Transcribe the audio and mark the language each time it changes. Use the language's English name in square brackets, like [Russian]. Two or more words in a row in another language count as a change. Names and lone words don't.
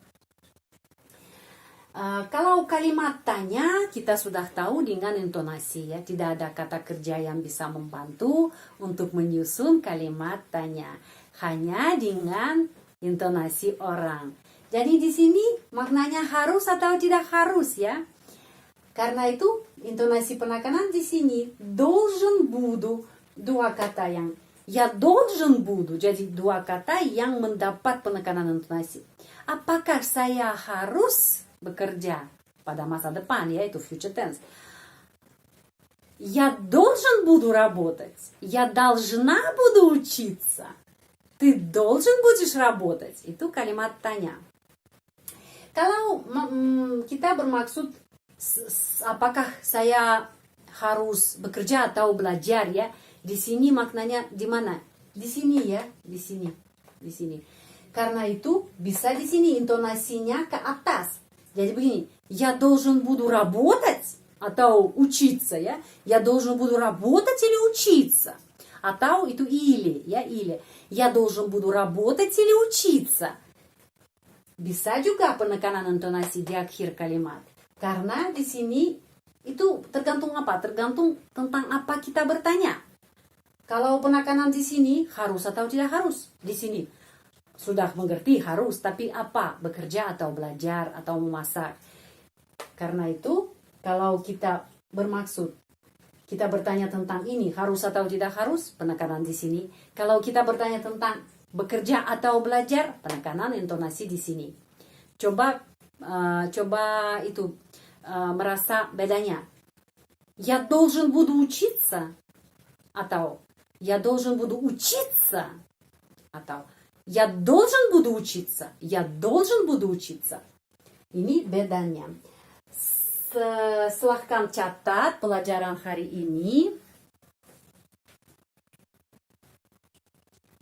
[Indonesian] Kalau kalimat tanya kita sudah tahu dengan intonasi ya, tidak ada kata kerja yang bisa membantu untuk menyusun kalimat tanya, hanya dengan intonasi orang. Jadi di sini maknanya harus atau tidak harus ya. Karena itu intonasi penekanan di sini [Russian] должен буду, [Indonesian] dua kata yang ya [Russian] должен буду, [Indonesian] jadi dua kata yang mendapat penekanan intonasi. Apakah saya harus bekerja pada masa depan ya, itu future tense. [Russian] Я должен буду работать. Я должна буду учиться. Ты должен будешь работать. [Indonesian] Itu kalimat tanya. Kalau kita bermaksud apakah saya harus bekerja atau belajar ya, di sini maknanya di mana? Di sini ya, di sini, di sini. Karena itu bisa di sini intonasinya ke atas. Jadi begini, [Russian] я должен буду работать atau учиться ya, я должен буду работать или учиться. [Indonesian] Atau itu или ya, или. [Russian] Я должен буду работать или учиться. [Indonesian] Bisa juga penekanan intonasi di akhir kalimat. Karena di sini itu tergantung apa? Tergantung tentang apa kita bertanya. Kalau penekanan di sini harus atau tidak harus? Di sini sudah mengerti harus, tapi apa? Bekerja atau belajar atau memasak. Karena itu kalau kita bermaksud kita bertanya tentang ini harus atau tidak harus, penekanan di sini. Kalau kita bertanya tentang bekerja atau belajar, penekanan intonasi di sini. Coba itu merasa bedanya. [Russian] Я должен буду учиться atau я должен буду учиться atau я должен буду учиться, я должен буду учиться. [Indonesian] Ini bedanya. Silahkan catat pelajaran hari ini.